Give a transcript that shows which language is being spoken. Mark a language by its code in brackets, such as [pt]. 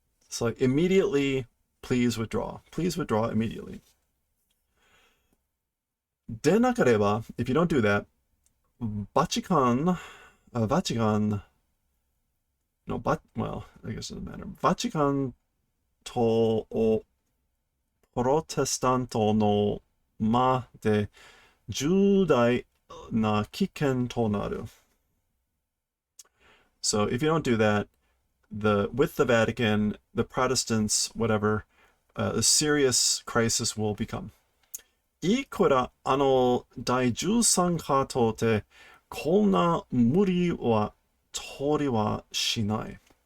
[en] So like immediately, please withdraw. Please withdraw immediately. [ja] でなければ, [en] if you don't do that, Vatican, no, well, I guess it doesn't matter. [ja] Vatican とプロテスタントの間で重大な危険となる. [en] So if you don't do that, with the Vatican, the Protestants, whatever, a serious crisis will become. [ja] いくら第13波とてこんな無理は通りはしない.